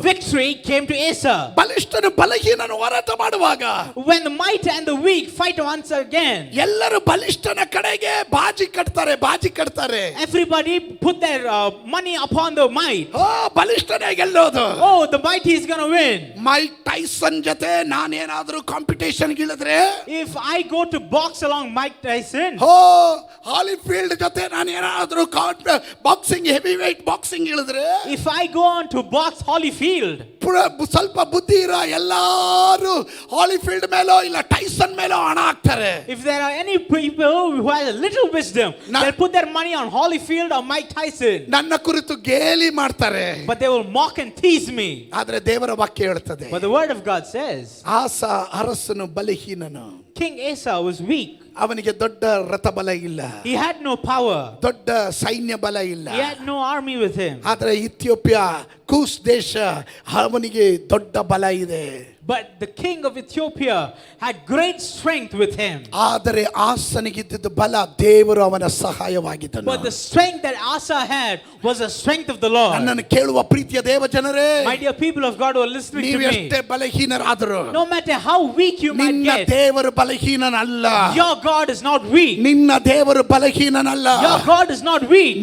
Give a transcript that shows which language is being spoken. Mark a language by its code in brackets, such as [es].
[en] Victory came to Asa. [kn] ಬಲಿಷ್ಠನು ಬಲಹೀನನು ಹೋರಾಟ ಮಾಡುವಾಗ, [en] When the might and the weak fight once again, [kn] ಎಲ್ಲರೂ ಬಲಿಷ್ಠನ ಕಡೆಗೆ ಬಾಜಿ ಕಟ್ತಾರೆ. [en] everybody put their money upon the might. [kn] ಬಲಿಷ್ಠನೇ ಗೆಲ್ಲೋದು. [en] Oh, the mighty is going to win. [kn] Mic Tyson ಜೊತೆ ನಾನೇನಾದ್ರೂ competition ಗಿಳಿದ್ರೆ, [en] If I go to box along Mike Tyson, [kn] ಹಾಲಿಫೀಲ್ಡ್ ಜೊತೆ ನಾನೇನಾದ್ರೂ boxing [en] heavyweight boxing [kn] ಇಳಿದ್ರೆ, [en] if I go on to box Holyfield, [kn] ಸ್ವಲ್ಪ ಬುದ್ಧಿ ಇರೋ ಎಲ್ಲಾರು ಹಾಲಿಫೀಲ್ಡ್ ಮೇಲೋ ಇಲ್ಲ ಟೈಸನ್ ಮೇಲೋ ಹಣ ಹಾಕ್ತಾರೆ. [en] if there are any people who have a little wisdom, they'll put their money on Holyfield or Mike Tyson. [kn] ನನ್ನ ಕುರಿತು ಗೇಲಿ ಮಾಡ್ತಾರೆ. [en] But they will mock and tease me. [kn] ಆದ್ರೆ ದೇವರ ವಾಕ್ಯ ಹೇಳ್ತದೆ, [en] But the word of God says, [kn] ಆಸ ಅರಸನು ಬಲಹೀನನು, [en] King Asa was weak. [kn] ಅವನಿಗೆ ದೊಡ್ಡ ರಥ ಬಲ ಇಲ್ಲ, [en] He had no power. [kn] ದೊಡ್ಡ ಸೈನ್ಯ ಬಲ ಇಲ್ಲ. [en] He had no army with him. [kn] ಆದ್ರೆ ಇಥಿಯೋಪ್ಯ ಕೂಸ್ ದೇಶ ಅವನಿಗೆ ದೊಡ್ಡ ಬಲ ಇದೆ. [en] But the king of Ethiopia had great strength with him. [kn] ಆದರೆ ಆಸನಿಗಿದ್ದ ಬಲ ದೇವರು ಅವನ ಸಹಾಯವಾಗಿದ್ದನು. [en] But the strength that Asa had was the strength of the Lord. [kn] ನನ್ನನ್ನು ಕೇಳುವ ಪ್ರೀತಿಯ ದೇವ ಜನರೇ, [en] My dear people of God who are listening to [kn] ನೀವು [en] me, [kn] ಎಷ್ಟೇ ಬಲಹೀನರಾದರೂ [en] no matter how weak you might [kn] ನಿನ್ನ [en] get, [kn] ದೇವರು ಬಲಹೀನನಲ್ಲ. [en] your God is not weak. [kn] ನಿನ್ನ ದೇವರು ಬಲಹೀನನಲ್ಲ. [en] Your God is not weak.